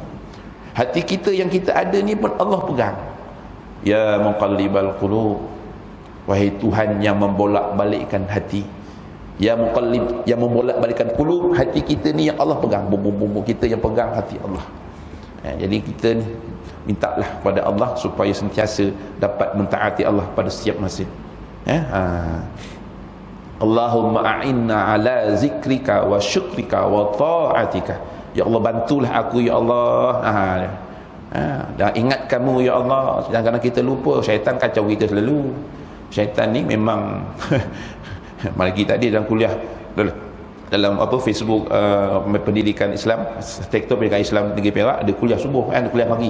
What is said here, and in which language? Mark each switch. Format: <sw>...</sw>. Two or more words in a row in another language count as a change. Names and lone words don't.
<ms>Hati kita yang kita ada ni pun Allah pegang.</ms> <ar>يا مقلب القلوب,</ar> <ms>wahai Tuhan yang membolak-balikkan hati.</ms> <ar>يا مقلب,</ar> <ms>yang membolak-balikkan qulub, hati kita ni yang Allah pegang. Bumbu-bumbu kita yang pegang hati Allah. Jadi kita ni mintalah kepada Allah supaya sentiasa dapat mentaati Allah pada setiap masa.</ms> <ar>اللهم أعنا على ذكرك وشكرك وطاعتك.</ar> <ms>Ya Allah, bantulah aku ya Allah. Dan ingat kamu ya Allah. Kadang-kadang kita lupa, syaitan kacau kita selalu. Syaitan ni memang Mari tadi dalam kuliah dalam Facebook pendidikan Islam, sektor pendidikan Islam Negeri Perak, ada kuliah subuh kan, ada kuliah pagi.</ms>